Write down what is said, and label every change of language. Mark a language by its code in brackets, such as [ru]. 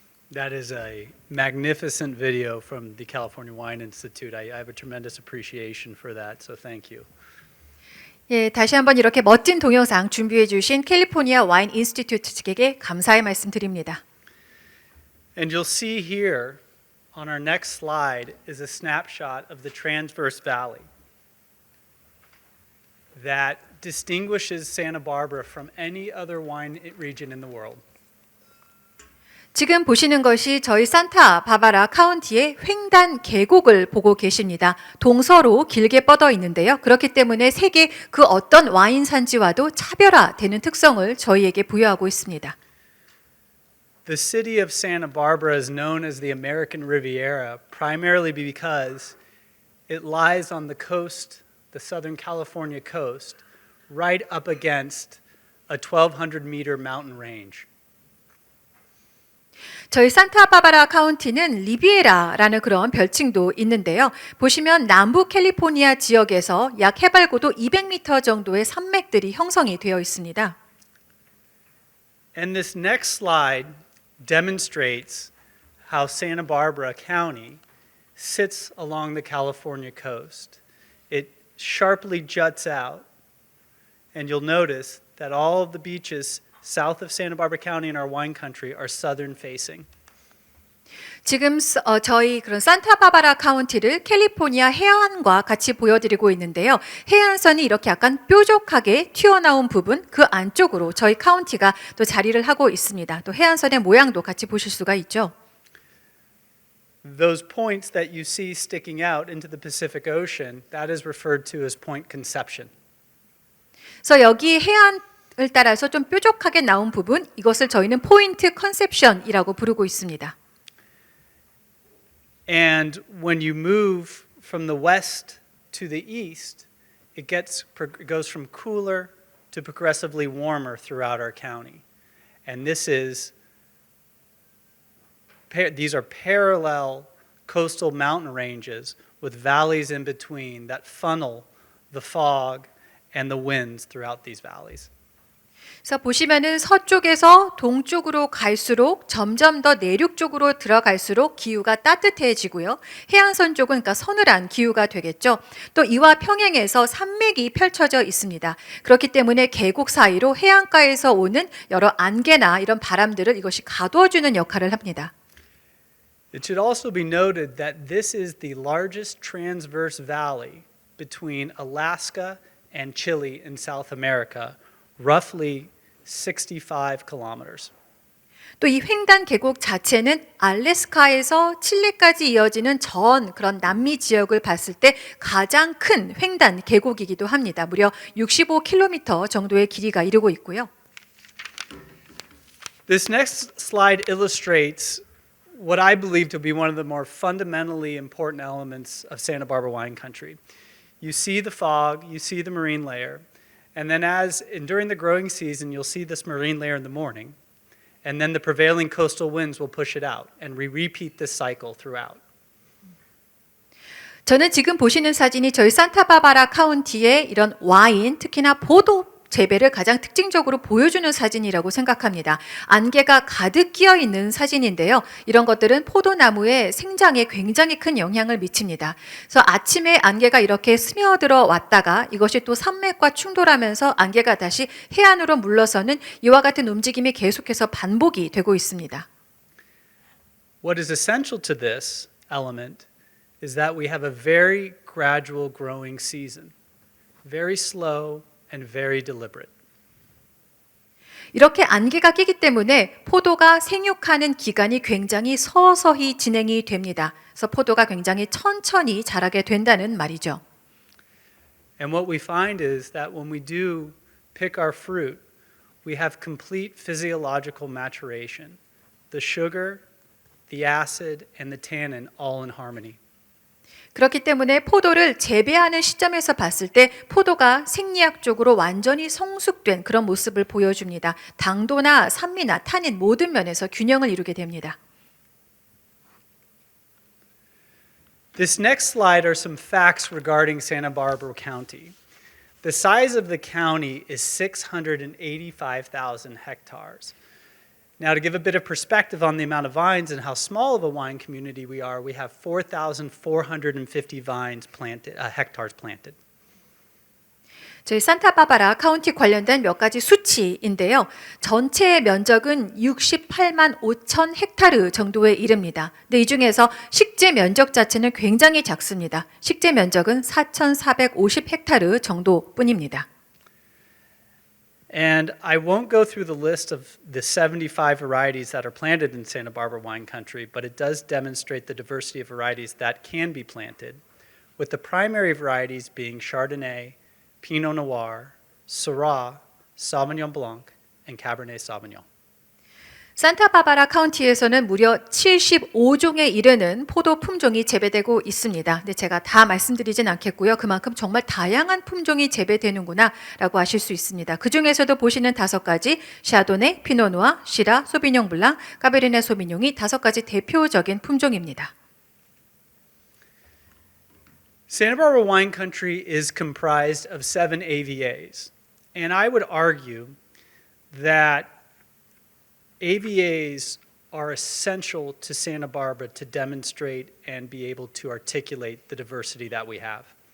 [en] That is a magnificent video from the California Wine Institute. I have a tremendous appreciation for that, so thank you. [ko] 예, 다시 한번 이렇게 멋진 동영상 준비해 주신 캘리포니아 와인 인스티튜트 측에게 감사의 말씀드립니다. [en] And you'll see here on our next slide is a snapshot of the Transverse Valley that distinguishes Santa Barbara from any other wine region in the world. [ko] 지금 보시는 것이 저희 산타 바바라 카운티의 횡단 계곡을 보고 계십니다. 동서로 길게 뻗어 있는데요. 그렇기 때문에 세계 그 어떤 와인 산지와도 차별화되는 특성을 저희에게 부여하고 있습니다. [en] The city of Santa Barbara is known as the American Riviera primarily because it lies on the coast, the Southern California coast, right up against a 1,200-meter mountain range. [ko] 저희 산타바바라 카운티는 리비에라라는 그런 별칭도 있는데요. 보시면 남부 캘리포니아 지역에서 약 해발고도 200m 정도의 산맥들이 형성이 되어 있습니다. [en] And this next slide demonstrates how Santa Barbara County sits along the California coast. It sharply juts out, and you'll notice that all of the beaches south of Santa Barbara County in our wine country are southern facing. [ko] 지금 저희 그런 산타바바라 카운티를 캘리포니아 해안과 같이 보여드리고 있는데요. 해안선이 이렇게 약간 뾰족하게 튀어나온 부분 그 안쪽으로 저희 카운티가 또 자리를 하고 있습니다. 또 해안선의 모양도 같이 보실 수가 있죠. [en] Those points that you see sticking out into the Pacific Ocean, that is referred to as Point Conception. [ko] 그래서 여기 해안을 따라서 좀 뾰족하게 나온 부분, 이것을 저희는 포인트 컨셉션이라고 부르고 있습니다. [en] And when you move from the west to the east, it goes from cooler to progressively warmer throughout our county. And these are parallel coastal mountain ranges with valleys in between that funnel the fog and the winds throughout these valleys. [ko] 그래서 보시면은 서쪽에서 동쪽으로 갈수록 점점 더 내륙 쪽으로 들어갈수록 기후가 따뜻해지고요. 해안선 쪽은 그러니까 서늘한 기후가 되겠죠. 또 이와 평행해서 산맥이 펼쳐져 있습니다. 그렇기 때문에 계곡 사이로 해안가에서 오는 여러 안개나 이런 바람들을 이것이 가두어주는 역할을 합니다. [en] It should also be noted that this is the largest transverse valley between Alaska and Chile in South America, roughly 65 kilometers. [ko] 또 이 횡단 계곡 자체는 알래스카에서 칠레까지 이어지는 전 그런 남미 지역을 봤을 때 가장 큰 횡단 계곡이기도 합니다. 무려 65km 정도의 길이가 이루고 있고요. [en] This next slide illustrates what I believe to be one of the more fundamentally important elements of Santa Barbara wine country. You see the fog, you see the marine layer, and then during the growing season, you'll see this marine layer in the morning, and then the prevailing coastal winds will push it out, and we repeat this cycle throughout. [ko] 저는 지금 보시는 사진이 저희 산타바바라 카운티의 이런 와인, 특히나 포도 재배를 가장 특징적으로 보여주는 사진이라고 생각합니다. 안개가 가득 끼어 있는 사진인데요. 이런 것들은 포도나무의 생장에 굉장히 큰 영향을 미칩니다. 그래서 아침에 안개가 이렇게 스며들어 왔다가 이것이 또 산맥과 충돌하면서 안개가 다시 해안으로 물러서는 이와 같은 움직임이 계속해서 반복이 되고 있습니다. [en] What is essential to this element is that we have a very gradual growing season, very slow and very deliberate. [ko] 이렇게 안개가 끼기 때문에 포도가 생육하는 기간이 굉장히 서서히 진행이 됩니다. 그래서 포도가 굉장히 천천히 자라게 된다는 말이죠. [en] And what we find is that when we do pick our fruit, we have complete physiological maturation. The sugar, the acid, and the tannin all in harmony. [ko] 그렇기 때문에 포도를 재배하는 시점에서 봤을 때 포도가 생리학적으로 완전히 성숙된 그런 모습을 보여줍니다. 당도나 산미나 타닌 모든 면에서 균형을 이루게 됩니다. [en] This next slide are some facts regarding Santa Barbara County. The size of the county is 685,000 hectares. Now, to give a bit of perspective on the amount of vines and how small of a wine community we are, we have 4,450 hectares planted. [ko] 저희 산타바바라 카운티 관련된 몇 가지 수치인데요. 전체 면적은 68만 5천 헥타르 정도에 이릅니다. 근데 이 중에서 식재 면적 자체는 굉장히 작습니다. 식재 면적은 4,450 헥타르 정도뿐입니다. [en] And I won't go through the list of the 75 varieties that are planted in Santa Barbara wine country, but it does demonstrate the diversity of varieties that can be planted, with the primary varieties being Chardonnay, Pinot Noir, Syrah, Sauvignon Blanc, and Cabernet Sauvignon. [ko] 산타바바라 카운티에서는 무려 75종에 이르는 포도 품종이 재배되고 있습니다. 근데 제가 다 말씀드리진 않겠고요. 그만큼 정말 다양한 품종이 재배되는구나 라고 아실 수 있습니다. 그 중에서도 보시는 5가지, 샤도네, 피노누아, 시라, 소비뇽 블랑, 까베르네 소비뇽이 5가지 대표적인 품종입니다. [en] Santa Barbara wine country is comprised of 7 AVAs, and I would argue that AVAs are essential to Santa Barbara to demonstrate and be able to articulate the diversity that we have.